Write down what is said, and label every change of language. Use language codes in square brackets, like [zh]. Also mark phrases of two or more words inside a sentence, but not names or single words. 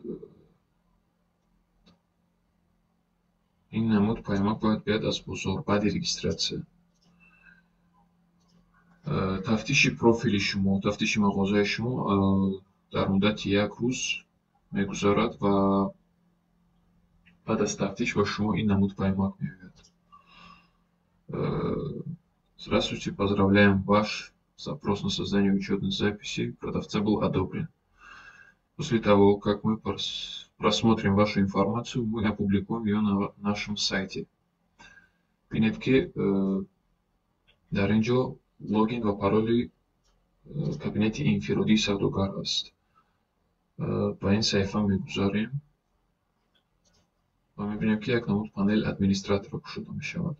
[tg] Ин намуд паёмак бояд биёяд аз бозор баъди регистратсия. Тафтиши профили шумо, тафтиши мағозаи шумо дар муддати як рӯз мегузарад ва баъд аз тафтиш ба шумо ин намуд паёмак меояд. [ru] Здравствуйте, поздравляем ваш запрос на создание учетной записи. Продавца был одобрен. После того, как мы просмотрим вашу информацию, мы опубликуем ее на нашем сайте. [tg] Бинед ки дар ин ҷо логин ва пароли кабинети инфиродии савдогар аст. Ба ин саҳифа мегузарем ва мебинем ки як намуд [ru] панел администратора [tg] кушода мешавад.